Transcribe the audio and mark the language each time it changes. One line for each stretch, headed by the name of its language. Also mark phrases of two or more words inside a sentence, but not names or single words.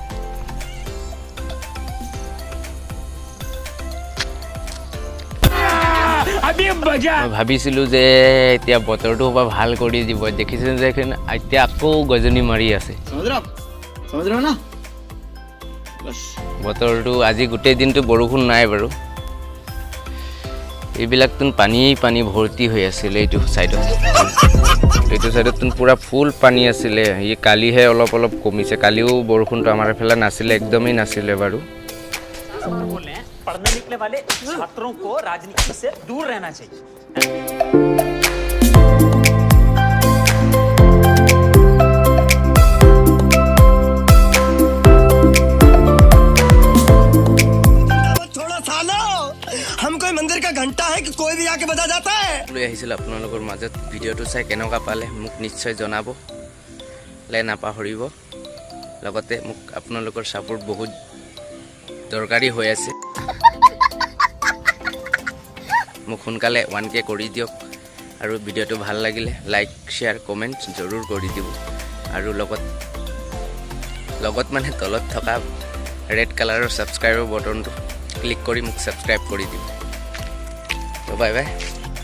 Assamese: মই ভাবিছিলোঁ যে এতিয়া বতৰটো বা ভাল কৰি দিব দেখিছোঁ যে এতিয়া আকৌ গজনি মাৰি আছে
Hindi: समझ रहे हो ना
Assamese: বতৰটো আজি গোটেই দিনটো বৰষুণ নাই বাৰু এইবিলাকতো পানী ভৰ্তি হৈ আছিল এইটো চাইডত পুৰা ফুল পানী আছিলে এই কালিহে অলপ কমিছে কালিও বৰষুণটো আমাৰ এইফালে নাছিলে একদমেই নাছিলে বাৰু
Hindi: पढ़ने निकले वाले छात्रों को राजनीति से दूर रहना चाहिए हम कोई मंदिर का घंटा है कि कोई भी आके बजा जाता है
Assamese: লৈ আহিছিলোঁ আপোনালোকৰ মাজত ভিডিঅ'টো চাই কেনেকুৱা পালে মোক নিশ্চয় জনাব নাপাহৰিব লগতে মোক আপোনালোকৰ ছাপোৰ্ট বহুত দৰকাৰী হৈ আছে মোক সোনকালে 1K কৰি দিয়ক আৰু ভিডিঅ'টো ভাল লাগিলে
English: like share comment
Assamese: জৰুৰ কৰি দিব আৰু লগত মানে তলত থকা ৰেড কালাৰৰ ছাবস্ক্ৰাইবৰ বটনটো ক্লিক কৰি মোক ছাবস্ক্ৰাইব কৰি দিব
English: bye bye